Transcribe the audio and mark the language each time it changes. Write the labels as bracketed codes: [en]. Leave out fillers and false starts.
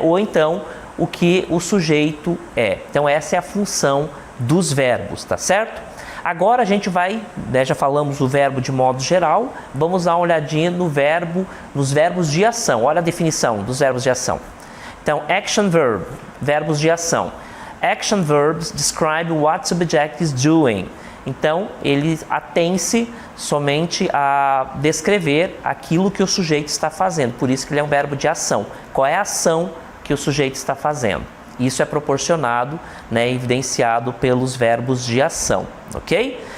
[pt] Ou então, o que o sujeito é. Então, essa é a função dos verbos, tá certo? Agora a gente vai, né, já falamos do verbo de modo geral, vamos dar uma olhadinha no verbo, nos verbos de ação. Olha a definição dos verbos de ação. Então, action verb, verbos de ação. [en] Action verbs describe what subject is doing. [pt] Então, ele atém-se somente a descrever aquilo que o sujeito está fazendo. Por isso que ele é um verbo de ação. Qual é a ação que o sujeito está fazendo? Isso é proporcionado, né, evidenciado pelos verbos de ação, ok?